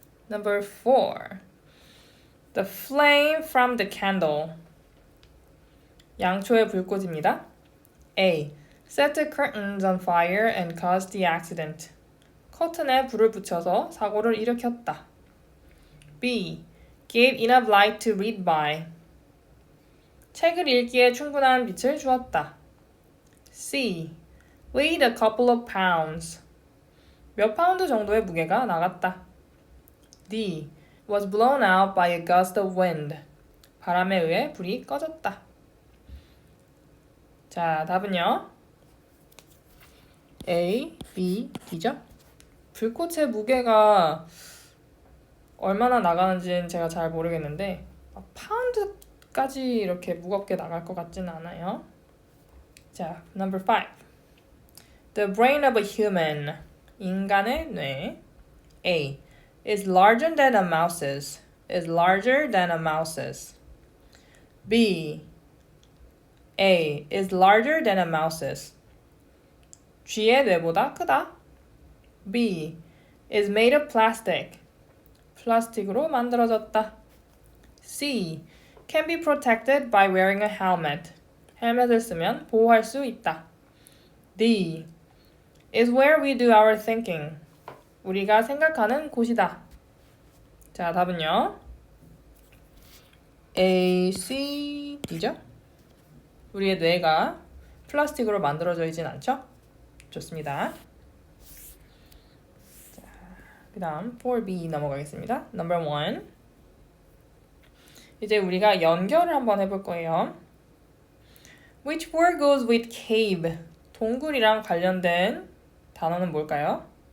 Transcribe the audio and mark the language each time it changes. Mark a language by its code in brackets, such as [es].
[en] Number 4. The flame from the candle. [ko] 양초의 불꽃입니다. A. [en] Set the curtains on fire and caused the accident. [ko] 커튼에 불을 붙여서 사고를 일으켰다. [en] B. Gave enough light to read by. [ko] 책을 읽기에 충분한 빛을 주었다. [en] C. Weighed a couple of pounds. [ko] 몇 파운드 정도의 무게가 나갔다. [en] D. Was blown out by a gust of wind. [ko] 바람에 의해 불이 꺼졌다. 자, 답은요. A, B, D죠? 불꽃의 무게가 얼마나 나가는지는 제가 잘 모르겠는데 파운드까지 이렇게 무겁게 나갈 것 같지는 않아요. [en] 자, number 5. The brain of a human. [ko] 인간의 뇌. [en] A. Is larger than a mouse's. Is larger than a mouse's. B. A. Is larger than a mouse's. [ko] 쥐의 뇌보다 크다. [en] B. Is made of plastic. [ko] 플라스틱으로 만들어졌다. [en] C. Can be protected by wearing a helmet. [ko] 헬멧을 쓰면 보호할 수 있다. [en] D. Is where we do our thinking. [ko] 우리가 생각하는 곳이다. 자, 답은요. A, C, D죠? 우리의 뇌가 플라스틱으로 만들어져 있진 않죠? 좋습니다. 자, 그 다음 4B 넘어가겠습니다. [en] Number 1. [ko] 이제 우리가 연결을 한번 해볼 거예요. [en] Which word goes with cave? [ko] 동굴이랑 관련된 단어는 뭘까요?